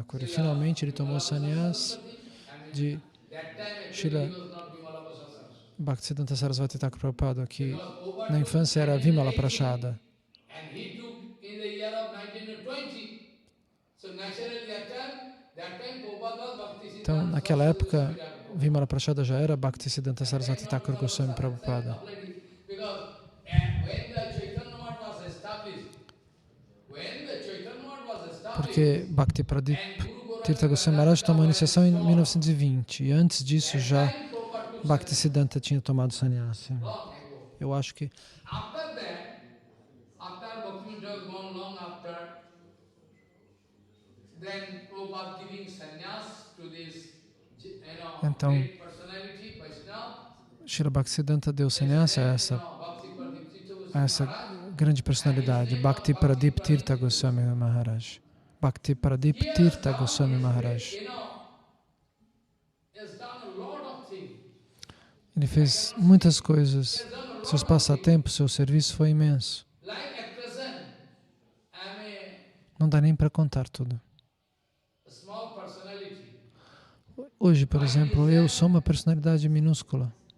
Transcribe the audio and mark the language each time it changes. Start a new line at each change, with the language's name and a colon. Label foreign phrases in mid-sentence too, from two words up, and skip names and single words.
Portuguese: E finalmente ele tomou sannyas de Srila Bhaktisiddhanta Sarasvati Thakur Prabhupada, que na infância era Vimala Prashada. Então, naquela época, Vimala Prashada já era Bhaktisiddhanta Sarasvati Thakur Goswami Prabhupada. Porque Bhakti Pradip Tirtha Goswami Maharaj tomou a iniciação em 1920 e antes disso já Bhaktisiddhanta tinha tomado sannyasi. Eu acho que então Srila Bhaktisiddhanta deu sannyasi a essa grande personalidade, Bhakti Pradip Tirtha Goswami Maharaj. Bhakti Pradip Tirtha Goswami Maharaj. Ele fez muitas coisas. Seus passatempos, seu serviço foi imenso. Não dá nem para contar tudo. Hoje, por exemplo, eu sou uma personalidade minúscula.